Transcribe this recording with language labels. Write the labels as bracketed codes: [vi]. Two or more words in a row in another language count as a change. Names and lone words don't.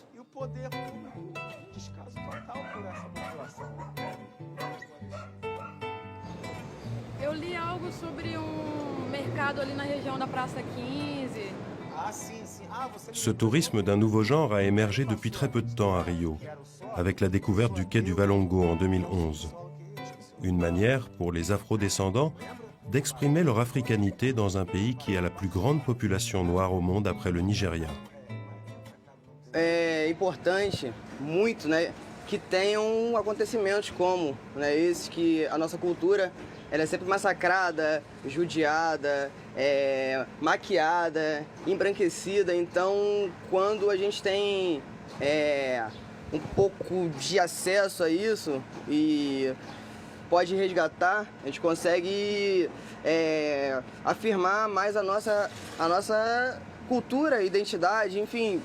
[pt] E o poder público, descaso total por essa população. Eu li algo sobre mercado ali na região da Praça 15. Ah, sim, sim. [fr] Ce tourisme d'un nouveau genre a émergé depuis très peu de temps à Rio, avec la découverte du quai du Valongo en 2011. Une manière, pour les afro-descendants, d'exprimer leur africanité dans un pays qui a la plus grande population noire au monde après le Nigeria. [pt] É importante, muito, que tenham acontecimentos como esse, que a nossa cultura ela é sempre massacrada, judiada, maquiada, embranquecida. Então, quando a gente tem um pouco de acesso a isso e pode resgatar, a gente consegue afirmar mais a nossa cultura, identidade, enfim.